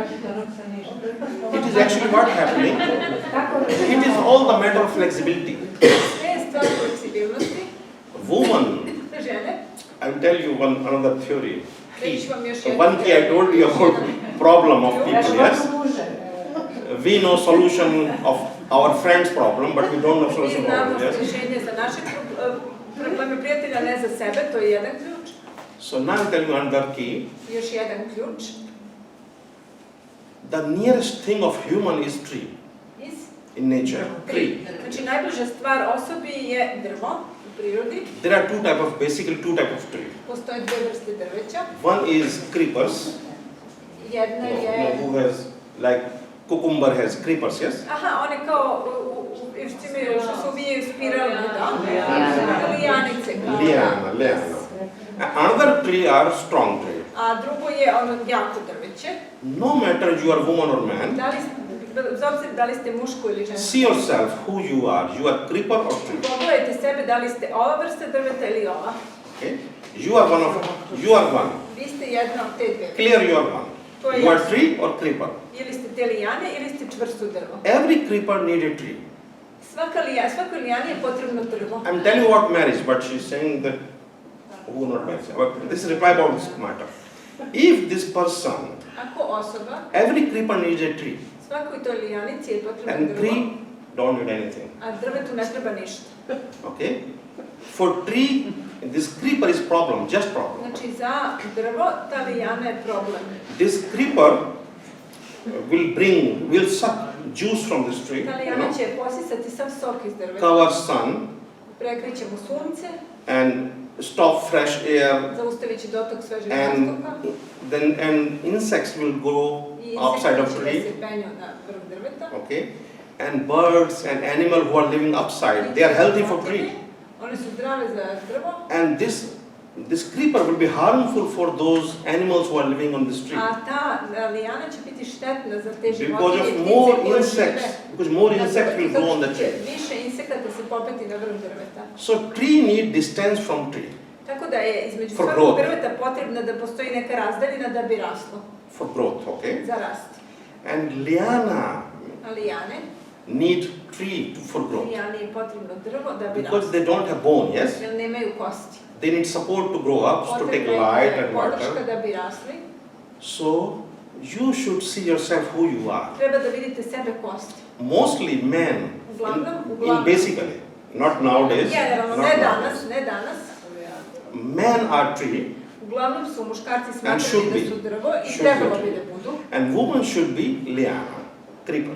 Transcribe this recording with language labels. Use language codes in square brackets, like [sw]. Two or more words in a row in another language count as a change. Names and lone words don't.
[en] It is actually what happening. It is all the matter of flexibility. [sr] Sve je stvar fleksibilnosti. [en] Woman, [sr] Žene, [en] I'll tell you another theory. [sr] reći vam još [en] One key I told you about problem of people, yes? [sr] Muže. [en] We know solution of our friend's problem, but we don't know [sr] Mi [en] solution of [sr] znamo [en] ours, yes? [sr] rješenje za naše probleme prijatelja, ne za sebe, to je jedan ključ. [en] So now I'll tell you another key. [sr] Još jedan ključ. [en] The nearest thing of human is tree in nature. Tree. [sr] Znači, najbliža stvar osobi je drvo u prirodi. [en] There are basically two type of tree. [sr] Postoje dve vrste drveća. [en] One is creepers. [sr] Jedna je... [en] Who has, like, cucumber has creepers, yes? [sr] Aha, one kao, što se uvijaju spiralno, da? Lijanice. [en] Liana. Another tree are strong tree. [sr] A drugo je ono jako drveće. [en] No matter you are woman or man, [sr] Bez obzira da li ste muško ili žensko. [en] see yourself who you are. You are creeper or tree. [sr] Pogledajte sebe da li ste ova vrsta drveta ili ova. [en] Okay? You are one. [sr] Vi ste jedna od te dve. [en] Clear you are one. [sr] To je [en] You are [sr] jasno. [en] tree or creeper. [sr] Ili ste te lijane ili ste čvrsto drvo. [en] Every creeper need a tree. [sr] Svakoj lijani je potrebno drvo. [en] I'm telling you about marriage, but she's saying that who not marriage. But this is reply about this matter. If this person, [sr] Ako osoba, [en] every creeper needs a tree, [sr] svakoj toj lijanici je potrebno [en] and [sr] drvo, [en] tree don't need anything. [sr] a drvetu ne treba ništa. [en] Okay? For tree, this creeper is problem, just problem. [sr] Znači za drvo ta lijana je problem. [en] This creeper will suck juice from this tree, [sr] Ta lijana će posisati sav sok iz drveta, [en] cover sun, [sr] prekriće mu sunce, [en] and stop fresh air, [sr] zaustavit će dotok svežeg [en] and [sr] vazduha [en] and insects will go [sr] i [en] outside of [sr] insekti će da [en] tree. [sr] se penju na vrh drveta. [en] Okay, and birds and animals who are living upside, they are healthy for tree. [sr] One su zdrave za drvo, [en] And this creeper will be harmful for those animals who are living on this tree. [sr] a ta lijana će biti štetna za te [en] Because [sr] životinje [en] of [sr] i ptice [en] more [sr] koje [en] insects, [sr] žive. [en] because more insects will [sr] Zato [en] grow on [sr] što [en] the [sr] će [en] tree. [sr] više insekata se popeti na vrh drveta. [en] So tree need distance from tree [sr] Tako da je između [en] For [sr] svakog [en] growth. [sr] drveta potrebna da postoji neka razdaljina da bi raslo, [en] for growth, okay? [sr] za rast. [en] And liana [sr] A lijane, [en] need tree for growth [sr] lijani je potrebno drvo da bi [en] because [sr] raslo, [en] they don't have bone, yes? [sr] jer nemaju kosti. [en] They need support to grow up, to take [sr] Potrebna [en] light [sr] je [en] and [sr] podrška [en] water. [sr] da bi rasli. [en] So you should see yourself who you are. [sr] Treba da vidite sebe kosti. [en] Mostly men, in basically, not nowadays, [sr] Generalno, [en] not [sr] ne [en] nowadays. [sr] danas. [en] Men are tree [sr] Uglavnom su muškarci [en] And should [sr] smatrali da [en] be. [sr] su drvo i [en] Should [sr] trebalo [en] be. [sr] bi da budu, [en] and women should be liana, creepers.